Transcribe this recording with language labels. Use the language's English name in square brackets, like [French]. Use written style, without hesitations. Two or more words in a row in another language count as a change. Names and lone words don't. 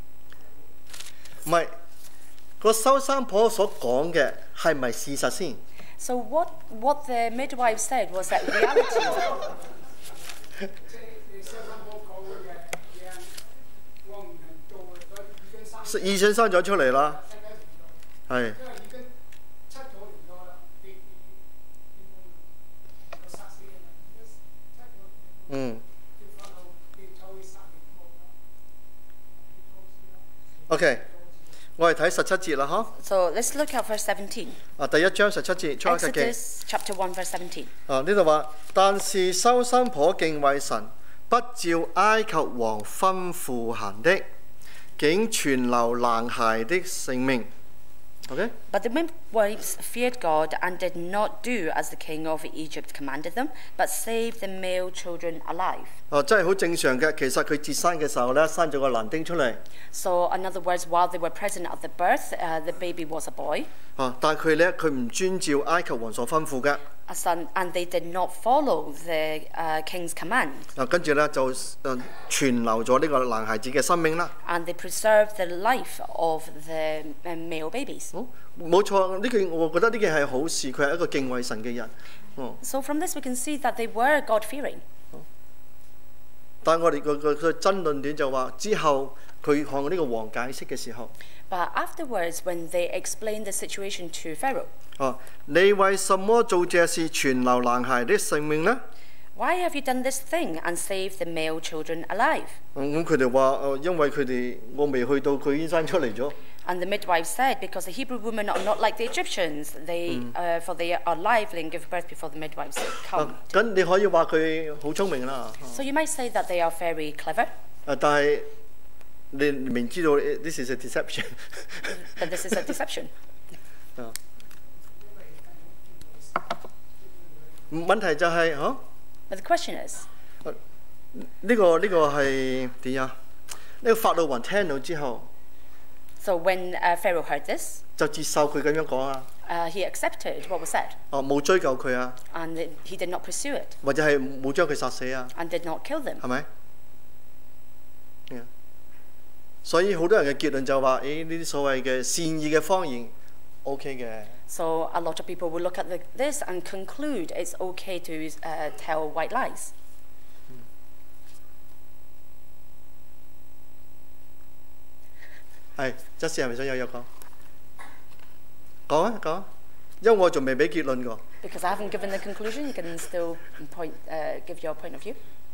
[Cantonese] 唔係，個收生婆所講嘅係咪事實先 [English] So what the midwife said was that reality. [Cantonese] 醫生生咗出嚟啦，係。OK， 我哋睇17節啦，嗬。 [English] So let's look at verse 17. [Cantonese] 第1章17節，出埃及記。 [English] Exodus chapter 1 verse 17. [Cantonese] 呢度話，但是收生婆敬畏神，不照埃及王吩咐行的，竟存留男孩的性命。Okay? [English] But the midwives feared God and did not do as the king of Egypt commanded them, but saved the male children alive. [Cantonese] 真係好正常嘅。其實佢接生嘅時候咧，生咗個男丁出嚟。 [English] So, in other words, while they were present at the birth, the baby was a boy. [Cantonese] 但係佢唔遵照埃及王所吩咐嘅。 [English] A son, and they did not follow the king's command. [Cantonese] 跟住咧就存留咗呢個男孩子嘅生命啦。 [English] And they preserved the life of the male babies. [Cantonese] 冇錯，呢件我覺得呢件係好事，佢係一個敬畏神嘅人。 [English] So from this we can see that they were God-fearing. [Cantonese] 但係我哋個爭論點就話，之後佢向呢個王解釋嘅時候， [English] But afterwards, when they explained the situation to Pharaoh, [Cantonese] 你為什麼做這事存留男孩的性命呢？ [English] Why have you done this thing and saved the male children alive? [Cantonese] 咁佢哋話因為佢哋我未去到，佢已經生出嚟咗。 [English] And the midwife said, because the Hebrew women are not like the Egyptians, for they are alive and give birth before the midwives come. [Cantonese] 咁你可以話佢好聰明啦。 [English] So you might say that they are very clever. [Cantonese] 但係你明知道 [English] this is a deception. But this is a deception. [Cantonese] 問題就係 [English] But the question is, [Cantonese] 呢個係點啊？呢個法老王聽到之後， [English] so when Pharaoh heard this, [Cantonese] 就接受佢咁樣講啊。 [English] he accepted what was said. [Cantonese] 冇追究佢啊。 [English] And he did not pursue it. [Cantonese] 或者係冇將佢殺死啊。 [English] And did not kill them. [Cantonese] 係咪？所以好多人嘅結論就話：呢啲所謂嘅善意嘅謊言 OK 嘅。 [English] So a lot of people will look at this and conclude it's okay to tell white lies. [Cantonese] 係，即係咪想有講？講啊講，因為我仲未俾結論㗎。 [English] Because I haven't given the conclusion, you can still give your point of view.